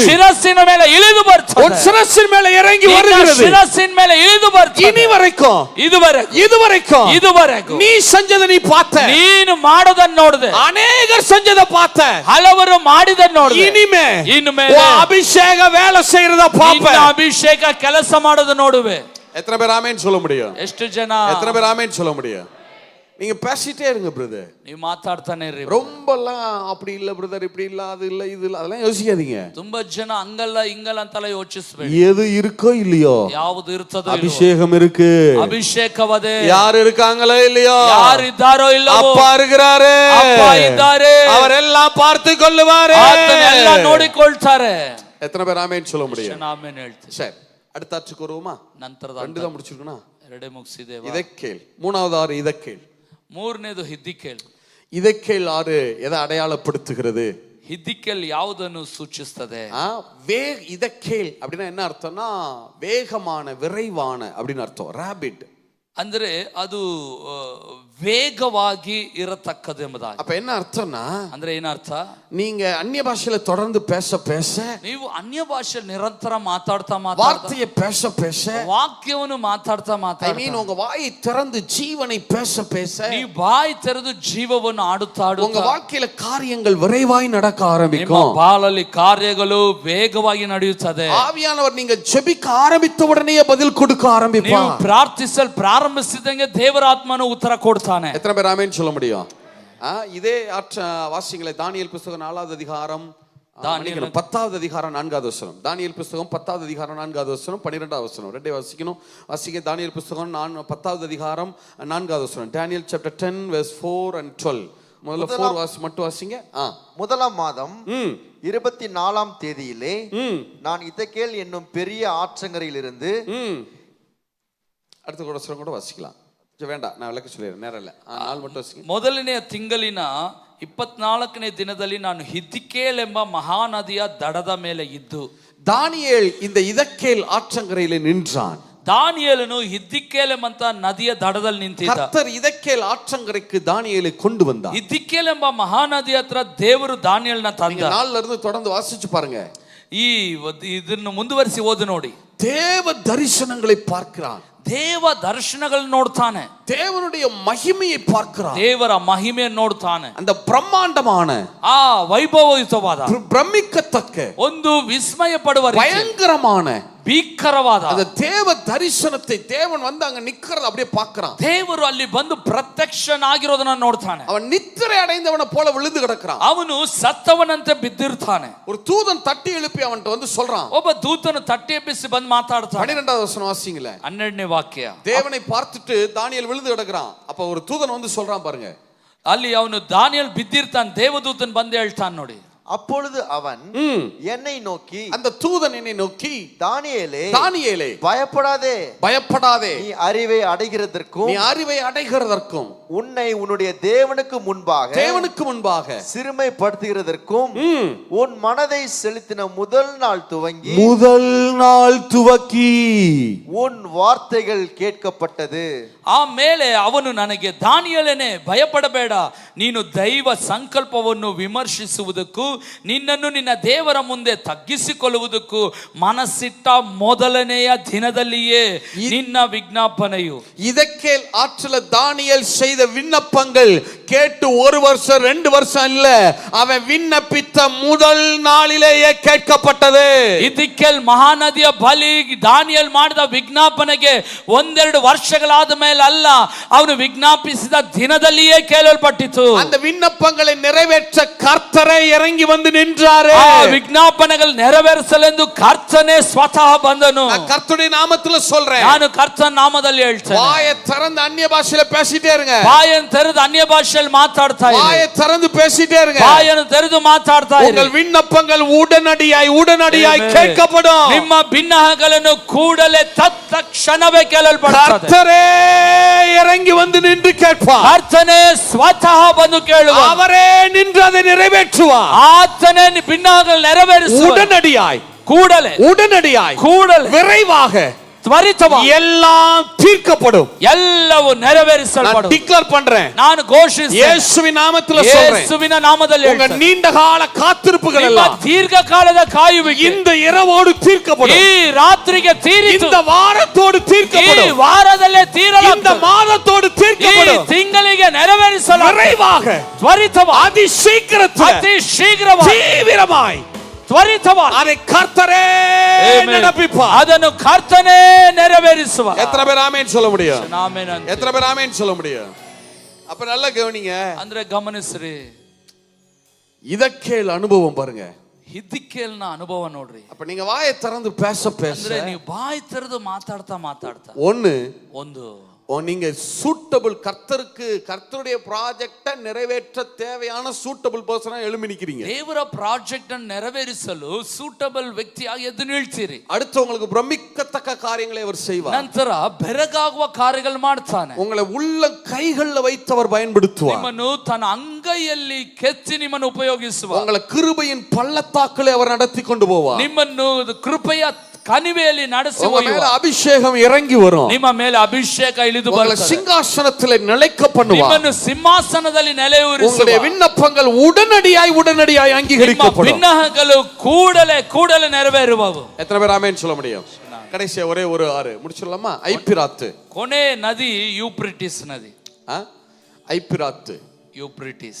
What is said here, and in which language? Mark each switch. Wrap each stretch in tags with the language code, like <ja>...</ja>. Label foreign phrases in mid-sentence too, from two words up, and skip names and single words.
<kn>ಶಿರಸ್ಸಿನ ಮೇಲೆ ಇಳಿದು ಬರ್ತದೆ,</kn> <ta>உன்</ta> <kn>ಶಿರಸ್ಸಿನ ಮೇಲೆ</kn> <ta>ಇறங்கಿ</ta> <kn>ನಿನ್ನ</kn> <ta>வருகிறது,</ta> <kn>ಶಿರಸ್ಸಿನ ಮೇಲೆ ಇಳಿದು ಬರ್ತದೆ.</kn> <ta>இனி வரைக்கும்</ta> <kn>ಇದುವರೆಗೂ</kn> <ta>நீ செஞ்சதை நீ பார்த்த,</ta> <kn>ನೀನು ಮಾಡೋದನ್ನ ನೋಡಿದೆ,</kn> <ta>அநேகர் செஞ்சதை பார்த்த,</ta> <kn>ಹಲವರು ಮಾಡಿದನ್ನ ನೋಡಿದೆ.</kn> <ta>இனிமே</ta> <kn>ಇನ್ಮೇಲೆ</kn> <ta>அபிஷேக வேலை செய்யறத பாப்ப,</ta> <kn>ನಿನ್ನ ಅಭಿಷೇಕ ಕೆಲಸ ಮಾಡೋದು ನೋಡುವೆ.</kn> <ta>எத்தனை பேர் ஆமென் சொல்ல முடியும்?</ta> <kn>ಎಷ್ಟು ಜನ</kn> <ta>எத்தனை பேர் ஆமென் சொல்ல முடியும்? நீங்க பேசிட்டே இருங்க பிரதர்,</ta> <kn>ನೀವು ಮಾತಾಡ್ತಾನೆ ಇರ್ರಿ.</kn> <ta>ரொம்பலாம் அப்படி இல்ல பிரதர், இப்படி இல்ல, அது இல்ல, இது இல்ல, அதெல்லாம் யோசிக்காதீங்க.</ta> <kn>ತುಂಬಾ ಜನ ಹಂಗಲ್ಲ ಹಿಂಗಲ್ಲ ಅಂತೆಲ್ಲ ಯೋಚಿಸಬೇಡಿ.</kn> <ta>எது இருக்கோ இல்லையோ,</ta> <kn>ಯಾವುದು ಇರ್ತದೋ</kn> <ta>அபிஷேகம் இருக்கு,</ta> <kn>ಅಭಿಷೇಕವದೆ.</kn> <ta>யார் இருக்காங்களோ இல்லையோ,</ta> <kn>ಯಾರು ಇದ್ದಾರೋ ಇಲ್ಲವೋ,</kn> <ta>அப்பா இருக்கிறாரு,</ta> <kn>அப்பா ಇದ್ದಾರೆ,</kn> <ta>அவரெல்லாம் பார்த்து கொள்ளுவாரு,</ta> <kn>ಆತನೆಲ್ಲ ನೋಡಿಕೊಳ್ತಾರೆ.</kn> <ta>எத்தனை பேர் ஆமென் சொல்ல முடியும்?</ta> <kn>ಆಮೆನ್ ಹೇಳ್ತೀನಿ.</kn> <ta>சரி, அடுத்த ஆட்சிக்கு வருவோமா?</ta> <kn>ನಂತರದ</kn> <ta>ரெண்டு தான் முடிச்சிருக்கோம்.</ta> <kn>ಎರಡೇ ಮುಗಿಸಿದೇವಾ?</kn> <ta>இதக்கேல் மூணாவது ஆறு, இதக்கேல்.</ta> <kn>ಮೂರನೇದು ಹಿದ್ದಿಕೇಲ್.</kn> <ta>இதக்கேல் ஆறு எதை அடையாளப்படுத்துகிறது?</ta> <kn>ಹಿದ್ದಿಕೇಲ್ ಯಾವುದನ್ನು ಸೂಚಿಸುತ್ತದೆ?</kn> <ta>இதக்கேல் அப்படின்னா என்ன அர்த்தம்னா வேகமான, விரைவான அப்படின்னு அர்த்தம். ராபிட்</ta> <kn>ಅಂದ್ರೆ ಅದು ವೇಗವಾಗಿ ಇರತಕ್ಕದ್ದು ಎಂಬುದಾಗಿ.</kn> <ta>அப்ப என்ன அர்த்தம்னா,</ta> <kn>ಅಂದ್ರೆ ಏನರ್ಥ?</kn> <ta>நீங்க அந்நிய பாஷையில தொடர்ந்து பேச பேச,</ta> <kn>ನೀವು ಅನ್ಯ ಭಾಷೆಯಲ್ಲಿ ನಿರಂತರ ಮಾತಾಡ್ತಾ</kn> <ta>வார்த்தையை பேச பேச,</ta> <kn>ವಾಕ್ಯವನ್ನು ಮಾತಾಡ್ತಾ</kn> <ta>உங்க வாயை திறந்து ஜீவனை பேச பேச,</ta> <kn>ನೀವು ಬಾಯಿ ತೆರೆದು ಜೀವವನ್ನು ಆಡುತ್ತಾ</kn> <ta>உங்க வாழ்க்கையில காரியங்கள் விரைவாய் நடக்க ஆரம்பிக்கும்.</ta> <kn>ಬಾಳಲ್ಲಿ ಕಾರ್ಯಗಳು ವೇಗವಾಗಿ ನಡೆಯುತ್ತದೆ.</kn> <ta>ஆவியானவர் நீங்க ஜெபிக்க ஆரம்பித்த உடனே பதில் கொடுக்க ஆரம்பிப்பார்.</ta> <kn>ನೀವು ಪ್ರಾರ್ಥಿಸಲು ಪ್ರಾರಂಭಿಸಿದಂಗೆ ದೇವರ ಆತ್ಮನು ಉತ್ತರ ಕೊಡ್ತಾನೆ.</kn> <ta>எத்தனை பேர் ஆமென் சொல்ல முடியும்? இதே வாசிங்களே, தானியேல் புத்தகம் 4வது அதிகாரம், 10வது அதிகாரம் 4வது வசனம். தானியேல் புத்தகம் 10வது அதிகாரம் 4வது வசனம், 12வது வசனம். ரெண்டே வாசிக்கணும். வாசிக்க தானியேல் புத்தகம் 10வது அதிகாரம் 4வது வசனம்.</ta> <en>Daniel chapter 10 verse 4 and 12.</en> <ta>முதல்ல 4 வாசி மட்டும் வாசிங்க. முதலாம் மாதம் 24ஆம் தேதியிலே நான் இதக்கேல் என்னும் பெரிய ஆற்றங்கரையிலிருந்து, அடுத்த வசனம் கூட வாசிக்கலாம். வேண்டாம், நான் விளக்க சொல்லிடுறேன், நேரம் இல்லை. 4 மட்டும் வாசிங்க.</ta> <kn>ಮೊದಲನೆಯ ತಿಂಗಳಿನ 24ನೇ ದಿನದಲ್ಲಿ ನಾನು ಹಿದ್ದಿಕೇಲ್ ಎಂಬ ಮಹಾನದಿಯ ದಡದ ಮೇಲೆ ಇದ್ದು,</kn> <ta>தானியேல் இந்த இதக்கேல் ஆற்றங்கரையிலே நின்றான்.</ta> <kn>ದಾನಿಯೇಲನು ಹಿದ್ದಿಕೇಲ್ ಎಂಬಂತ ನದಿಯ ದಡದಲ್ಲಿ ನಿಂತಿದ್ದ.</kn> <ta>கர்த்தர் இதக்கேல் ஆற்றங்கரைக்கு தானியேலை கொண்டு வந்தார்.</ta> <kn>ಹಿದ್ದಿಕೇಲ್ ಎಂಬ ಮಹಾನದಿ ಹತ್ರ ದೇವರು ದಾನಿಯೇಲನ ತಂದ.</kn> <ta>4ல இருந்து தொடர்ந்து வாசிச்சு பாருங்க.</ta> <kn>ಇದನ್ನು ಮುಂದುವರಿಸಿ ಓದು ನೋಡಿ.</kn> <ta>தேவ தரிசனங்களை பார்க்கிறான்.</ta> <kn>ದೇವ ದರ್ಶನಗಳನ್ನು ನೋಡ್ತಾನೆ.</kn> <ta>தேவனுடைய மகிமையை பார்க்கிறான்.</ta> <kn>ದೇವರ ಮಹಿಮೆಯನ್ನು ನೋಡ್ತಾನೆ.</kn> <ta>அந்த பிரம்மாண்டமான,</ta> <kn>ವೈಭವಯುತವಾದ,</kn> <ta>பிரமிக்கத்தக்க,</ta> <kn>ಒಂದು ವಿಸ್ಮಯ ಪಡುವ,</kn> <ta>பயங்கரமான,</ta> <kn>ಭೀಕರವಾದ</kn> <ta>அந்த தேவ தரிசனத்தை தேவன் வந்து அங்க நிக்கிறது அப்படியே பார்க்கிறான்.</ta> <kn>ದೇವರು ಅಲ್ಲಿ ಬಂದು ಪ್ರತ್ಯಕ್ಷನಾಗಿರೋದನ್ನ ನೋಡ್ತಾನೆ.</kn> <ta>அவன் நித்திரை அடைந்தவனை போல விழுந்து கிடக்கிறான்.</ta> <kn>ಅವನು ಸತ್ತವನಂತೆ ಬಿದ್ದಿರ್ತಾನೆ.</kn> <ta>ஒரு தூதன் தட்டி எழுப்பி அவன்கிட்ட வந்து சொல்றான்.</ta> <kn>ಒಬ್ಬ ದೂತನು ತಟ್ಟಿ ಎಬ್ಬಿಸಿ ಬಂದು ಮಾತಾಡ್ತಾನೆ.</kn> <ta>12வது வசனம் வாசிங்களே.</ta> <kn>12ನೇ ವಾಕ್ಯ.</kn> <ta>தேவனை பார்த்துட்டு தானியேல் விழுந்து கிடக்கிறான். அப்ப ஒரு தூதன் வந்து சொல்றான் பாருங்க.</ta> <kn>ಅಲ್ಲಿ ಅವನು ದಾನಿಯೇಲ್ ಬಿದ್ದಿರ್ತಾನೆ, ದೇವದೂತನ್ ಬಂದು ಹೇಳ್ತಾನೆ ನೋಡಿ.</kn> <ta>அப்பொழுது அவன் என்னை நோக்கி, அந்த தூதன் என்னை நோக்கி, தானியேலே, தானியேலே, பயப்படாதே, பயப்படாதே, நீ அறிவை அடைகிறதற்கும் உன்னை உன்னுடைய தேவனுக்கு முன்பாக சிறுமைப்படுத்துகிறதற்கும் உன் மனதை செலுத்தின முதல் நாள் துவக்கி உன் வார்த்தைகள் கேட்கப்பட்டது.</ta> <kn>ಆಮೇಲೆ ಅವನು ನನಗೆ, ದಾನಿಯೇಲನೇ ಭಯಪಡಬೇಡ, ನೀನು ದೈವ ಸಂಕಲ್ಪವನ್ನು ವಿಮರ್ಶಿಸುವುದಕ್ಕೂ ನಿನ್ನನ್ನು ನಿನ್ನ ದೇವರ ಮುಂದೆ ತಗ್ಗಿಸಿಕೊಳ್ಳುವುದಕ್ಕೂ ಮನಸ್ಸಿಟ್ಟ ಮೊದಲನೆಯ ದಿನದಲ್ಲಿಯೇ ನಿನ್ನ ವಿಜ್ಞಾಪನೆಯು.</kn> <ta>இதக்கேல் ஆற்றல தானியேல் செய்த விண்ணப்பங்கள் கேட்டு 1 வருஷம் 2 வருஷம் இல்ல, அவன் விண்ணப்பித்த முதல் நாளிலேயே கேட்கப்பட்டது.</ta> <kn>ಹಿದ್ದಿಕೇಲ್ ಮಹಾನದಿಯ ಬಳಿ ದಾನಿಯೇಲ್ ಮಾಡಿದ ವಿಜ್ಞಾಪನೆಗೆ 1-2 ವರ್ಷಗಳಾದ ಮೇಲೆ ಅಲ್ಲ, ಅವನು ವಿಜ್ಞಾಪಿಸಿದ ದಿನದಲ್ಲಿಯೇ ಕೇಳಲ್ಪಟ್ಟಿತು.</kn> <ta>அந்த விண்ணப்பங்களை நிறைவேற்ற கர்த்தரே இறங்கி வந்து நின்றாரே.</ta> <kn>ಆ ವಿಜ್ಞಾಪನೆಗಳು ನೆರವೇರಿಸಲೆಂದು ಕರ್ತನೇ ಸ್ವತಃ ಬಂದನು.</kn> <ta>நான் கர்த்தருடைய நாமத்துல சொல்றேன்.</ta> <kn>ನಾನು ಕರ್ತನ ನಾಮದಲ್ಲಿ ಹೇಳ್ತೇನೆ.</kn> <ta>வாயை திறந்து அந்நிய பாஷையில பேசிட்டே இருங்க.</ta> <kn>ಬಾಯನ್ನು ತೆರೆದು ಅನ್ಯ ಭಾಷೆಯಲ್ಲಿ ಮಾತಾಡ್ತಾ ಇರಿ.</kn> <ta>வாயை திறந்து பேசிட்டே இருங்க.</ta> <kn>ಬಾಯನ್ನು ತೆರೆದು ಮಾತಾಡ್ತಾ ಇರಿ.</kn> <ta>உங்கள் விண்ணப்பங்கள் உடனடியாய் கேட்கப்படும்.</ta> <kn>ನಿಮ್ಮ ಭಿನ್ನಹಗಳನ್ನು ಕೂಡಲೇ ತತ್ಕ್ಷಣವೇ ಕೇಳಲ್ಪಡುತ್ತದೆ.</kn> <ta>கர்த்தரே இறங்கி வந்து நின்று கேட்பார்.</ta> <kn>ಕರ್ತನೇ ಸ್ವತಃ ಬಂದು ಕೇಳುವ.</kn> <ta>அவரே நின்று அதை நிறைவேற்றுவார்.</ta> <kn>ಆತನೇ ಭಿನ್ನಹಗಳನ್ನು ನೆರವೇರಿಸುವ.</kn> <ta>உடனடியாய்</ta> <kn>ಕೂಡಲೇ</kn> <ta>உடனடியாய்</ta> <kn>ಕೂಡಲೇ</kn> <ta>விரைவாக</ta> <kn>ತ್ವರಿತವಾಗಿ</kn> <ta>எல்லாம் தீர்க்கப்படும்.</ta> <kn>ಎಲ್ಲವೂ ನೆರವೇರಿಸಲ್ಪಡುವುದು.</kn> <ta>டிக்ளேர் பண்றேன்,</ta> <kn>ನಾನು ಘೋಷಿಸುತ್ತೇನೆ,</kn> <ta>இயேசுவின் நாமத்தில் சொல்றேன்.</ta> <kn>ಯೇಸುವಿನ ನಾಮದಲ್ಲಿ</kn> <ta>உங்க</ta> <kn>ಹೇಳ್ತೇನೆ,</kn> <ta>நீண்ட கால காத்திருப்புகள்</ta> <kn>ನಿಮ್ಮ</kn> <ta>எல்லாம்</ta> <kn>ದೀರ್ಘಕಾಲದ ಕಾಯುವಿಕೆ</kn> <ta>இந்த இரவோடு தீர்க்கப்படும்.</ta> <kn>ಈ ರಾತ್ರಿಗೆ ತೀರಿತು,</kn> <ta>இந்த வாரத்தோடு</ta> <kn>ಈ</kn> <ta>தீர்க்கப்படும்.</ta> <kn>ವಾರದಲ್ಲೇ</kn> <ta>இந்த</ta> <kn>ತೀರಲಾಗುತ್ತದೆ,</kn> <ta>மாதத்தோடு</ta> <kn>ಈ</kn> <ta>தீர்க்கப்படும்.</ta> <kn>ತಿಂಗಳಿಗೆ ನೆರವೇರಿಸಲಾಗುತ್ತದೆ.</kn> <ta>விரைவாக,</ta> <kn>ತ್ವರಿತವಾಗಿ,</kn> <ta>அதி சீக்கிரத்தில்,</ta> <kn>ಅತಿ ಶೀಘ್ರವಾಗಿ,</kn> <ta>தீவிரமாய்</ta> <kn>ತ್ವರಿತವಾಗಿ</kn> <ta>அதை கர்த்தரே நடப்பிப்பார்.</ta> <kn>ಅದನ್ನು ಕರ್ತನೇ ನೆರವೇರಿಸುವ.</kn> <ta>எத்தனை பேர் ஆமென் சொல்ல முடியும்?</ta> <kn>ಆಮೆನ್ ಅಂತ.</kn> <ta>எத்தனை பேர் ஆமென் சொல்ல முடியும்? அப்ப நல்லா கவனிங்க,</ta> <kn>ಅಂದ್ರೆ ಗಮನಿಸ್ರಿ,</kn> <ta>இதக்கேல் அனுபவம் பாருங்க.</ta> <kn>ಹಿದ್ದಿಕೇಲ್ನ ಅನುಭವ ನೋಡ್ರಿ.</kn> <ta>அப்ப நீங்க வாயை திறந்து பேச பேச</ta> <kn>ಅಂದ್ರೆ ನೀವು ಬಾಯಿ ತೆರೆದು ಮಾತಾಡ್ತಾ</kn> <ta>ಒಂದು நீங்க சூட்டபிள் கர்த்தருடைய ப்ராஜெக்ட நிறைவேற்ற தேவையான</ta> <en>suitable person</en> <ta>எழும்பி நிக்கிறீங்க.</ta> <kn>ದೇವರ ಪ್ರಾಜೆಕ್ಟ್ ಅನ್ನು ನೆರವೇರಿಸಲು ಸೂಟಬಲ್ ವ್ಯಕ್ತಿಯಾಗಿ ಎದ್ದು ನಿಲ್ತೀರಿ.</kn> <ta>அடுத்து உங்களுக்கு பிரமிக்கத்தக்க காரியங்களை அவர் செய்வார்.</ta> <kn>ನಂತರ ಬೆರಗಾಗುವ ಕಾರ್ಯಗಳು ಮಾಡ್ತಾನೆ.</kn> <ta>உங்களை உள்ள கைகளில் வைத்து அவர் பயன்படுத்துவார்.</ta> <kn>ನಿಮ್ಮನ್ನು ತನ್ನ ಅಂಗೈಯಲ್ಲಿ ಕೆತ್ತಿ ನಿಮ್ಮನ್ನು ಉಪಯೋಗಿಸುವ.</kn> <ta>உங்களை கிருபையின் பள்ளத்தாக்களை அவர் நடத்தி கொண்டு போவார்.</ta> <kn>ನಿಮ್ಮನ್ನು ಕೃಪೆಯ ಕಣಿವೆಯಲ್ಲಿ ನಡೆಸಿ</kn> <ta>மேல அபிஷேகம் இறங்கி வரும்.</ta> <kn>ನಿಮ್ಮ ಮೇಲೆ ಅಭಿಷೇಕ ಇಳಿದು</kn> <ta>உங்களை</ta> <kn>ಬರುತ್ತದೆ.</kn> <ta>சிங்காசனத்தில் நிலைக்க பண்ணுவார்.</ta> <kn>ನಿಮ್ಮನ್ನು ಸಿಂಹಾಸನದಲ್ಲಿ ನೆಲೆಯೂರಿಸುವ.</kn> <ta>உங்களுடைய விண்ணப்பங்கள் உடனடியாய் அங்கீகரிக்கப்படும்.</ta> <kn>ವಿನ್ನಹಗಳು ಕೂಡಲೇ ನೆರವೇರುವವು.</kn> <ta>எத்தனை பேர் ஆமென் சொல்ல முடியும்? கடைசியா ஒரே ஒரு ஆறு முடிச்சிடலாமா? ஐப்பிராத்து.</ta> <kn>ಕೊನೆ ನದಿ ಯೂಪ್ರಿಟಿಸ್ ನದಿ.</kn> <ta>ஐப்பிராத்து.</ta> <kn>ಯೂಪ್ರಿಟಿಸ್.</kn>